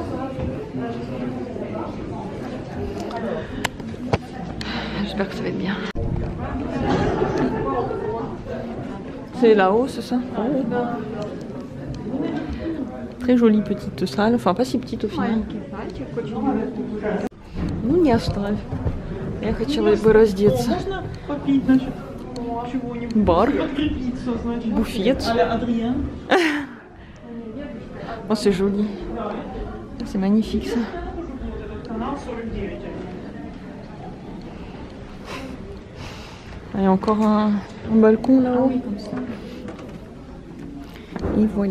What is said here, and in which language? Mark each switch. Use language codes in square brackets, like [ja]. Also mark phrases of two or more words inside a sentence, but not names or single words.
[fr] J'espère que ça va être bien. C'est là-haut, c'est ça? Oh. Très jolie petite salle, enfin pas si petite au final. [ru] Ну не оставь. Я хотела бы раздеться. Бар, буфет. [fr] Oh, c'est joli. C'est magnifique ça. Il y a encore un balcon là-haut. Et voilà.